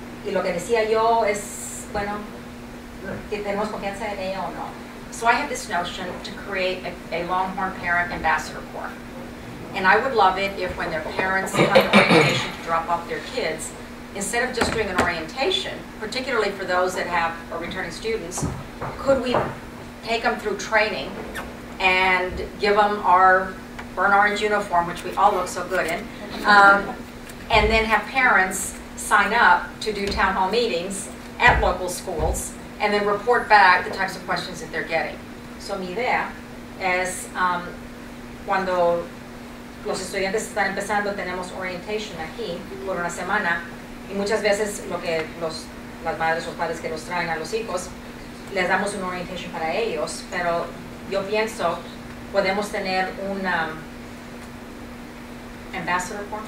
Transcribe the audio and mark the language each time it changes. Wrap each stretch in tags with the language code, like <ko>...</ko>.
<es>Y lo que decía yo es, bueno, tenemos confianza en ella o no.</es> <en>So I have this notion to create a Longhorn Parent Ambassador Corps. And I would love it if when their parents come to orientation to drop off their kids, instead of just doing an orientation, particularly for those that are returning students, could we take them through training and give them our burnt orange uniform, which we all look so good in, and then have parents sign up to do town hall meetings at local schools, and then report back the types of questions that they're getting.</en> <es>So mi idea es, cuando los estudiantes están empezando, tenemos orientation aquí por una semana, y muchas veces lo que las madres o padres que los traen a los hijos, les damos una orientation para ellos, pero yo pienso podemos tener un ambassador,</es>